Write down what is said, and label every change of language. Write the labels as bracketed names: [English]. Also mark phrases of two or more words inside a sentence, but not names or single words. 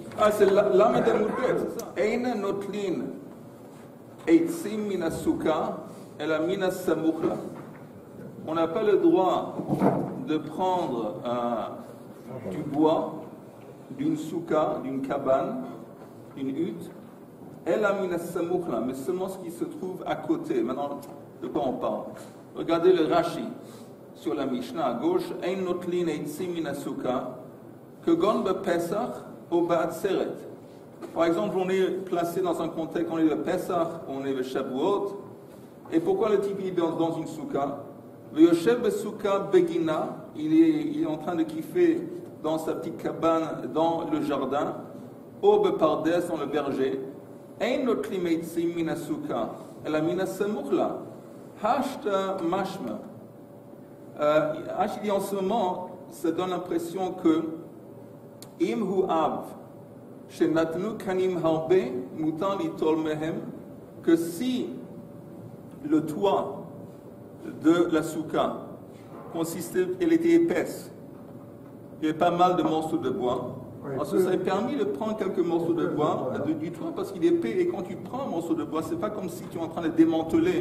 [French] Ah, c'est l'âme de Moudbet, c'est ça. [Hebrew] אין נוטלין עצים מן הסוכה אלא מן הסמוך לה. On n'a pas le droit de prendre du bois d'une souka, d'une cabane, d'une hutte, אלא מן הסמוך לה, mais seulement ce qui se trouve à côté. [French] Maintenant, de quoi on parle? Regardez le Rashi sur la Mishnah à gauche. [Hebrew] אין נוטלין עצים מן הסוכה כגון בפסח ou בעצרת. [French] Par exemple, on est placé dans un contexte, on est le Pesach, on est le Shavuot. Et pourquoi le type est dans une souka? Le [Hebrew] יושב בסוכה בגינה, [French] il est en train de kiffer dans sa petite cabane, dans le jardin, au Bepardes, dans le verger. [Hebrew] אין נוטלים עצים מן הסוכה, אלא מן הסמוך לה. השתא משמע. [French] Il dit en ce moment, ça donne l'impression que [Hebrew] אם הוא עב, שנתנו קנים הרבה, מותר ליטול מהם, [French] que si le toit de la souka consistait, elle était épaisse, il y avait pas mal de morceaux de bois. Alors ça est permis de prendre quelques morceaux de bois du toit parce qu'il est épais, et quand tu prends un morceau de bois, c'est pas comme si tu es en train de démanteler.